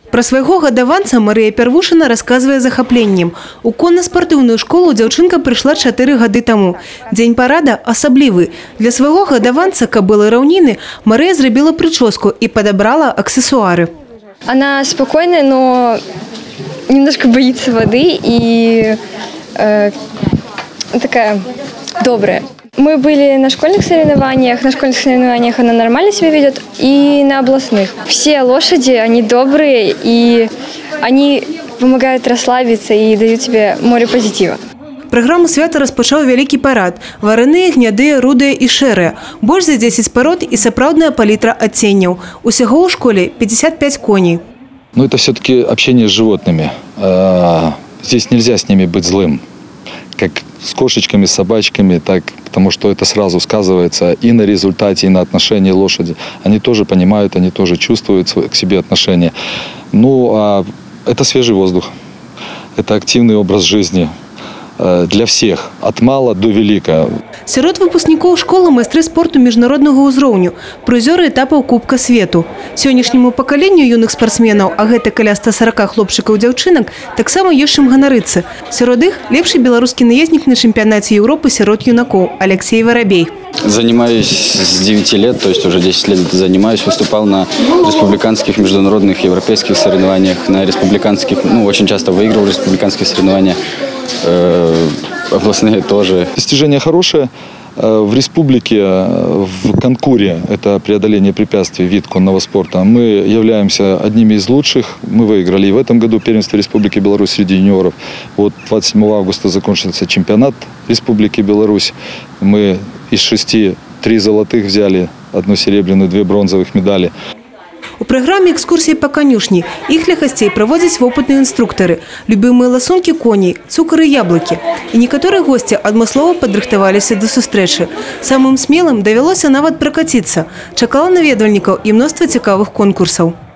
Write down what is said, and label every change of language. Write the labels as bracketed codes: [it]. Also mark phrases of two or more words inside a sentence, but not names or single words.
[be] Про свайго гадаванца Марыя Пярвушына расказвае з захапленнем. У конна-спартыўную школу дзяўчынка прыйшла 4 гады таму. Дзень парада асаблівы. Для свайго гадаванца кабылы раўніны Марыя зрабіла прычоску [ru] и подобрала аксессуары. Она спокойная, но немножко боится воды и такая добрая. Мы были на школьных соревнованиях. На школьных соревнованиях она нормально себя ведет, и на областных. Все лошади, они добрые, и они помогают расслабиться и дают тебе море позитива. [be] Праграму свята распачаў вялікі парад. Варэныя, гнядыя, рудыя і шэрыя. Больш за 10 парод і сапраўдная палітра адценняў. Усяго ў школе 55 коней. Ну, [ru] это все-таки общение с животными. Здесь нельзя с ними быть злым. Как с кошечками, с собачками, так, потому что это сразу сказывается и на результате, и на отношении лошади. Они тоже понимают, они тоже чувствуют к себе отношения. Ну, а это свежий воздух, это активный образ жизни для всех, от мала до велика. [be] Сярод выпускнікоў школы майстры спорту міжнароднага ўзроўню, прызёры этапаў Кубка свету. Сённяшняму пакаленню юных спартсменаў, а гэта каля 140 хлопчыкаў-дзяўчынак, таксама ёсць чым ганарыцца. Сярод іх лепшы беларускі наезднік на чэмпіянаце Еўропы сярод юнакоў Алексей Воробей. [ru] Занимаюсь с 9 лет, то есть уже 10 лет занимаюсь. Выступал на республиканских, международных, европейских соревнованиях, на республиканских, ну, очень часто выигрывал республиканские соревнования, областные тоже. Достижение хорошее. В республике, в конкуре, это преодоление препятствий, вид конного спорта, мы являемся одними из лучших. Мы выиграли и в этом году первенство Республики Беларусь среди юниоров. Вот 27 августа закончился чемпионат Республики Беларусь. Мы из 6 3 золотых взяли, 1 серебряную, 2 бронзовых медали. [be] У праграме экскурсіі па канюшні. Іх для гасцей праводзяць вопытныя інструктары. Любімыя ласункі коней, цукар і яблыкі. І некаторыя госці адмыслова падрыхтаваліся да сустрэчы. Самым смелым давялося нават пракаціцца. Чакала наведвальнікаў і мноства цікавых конкурсаў.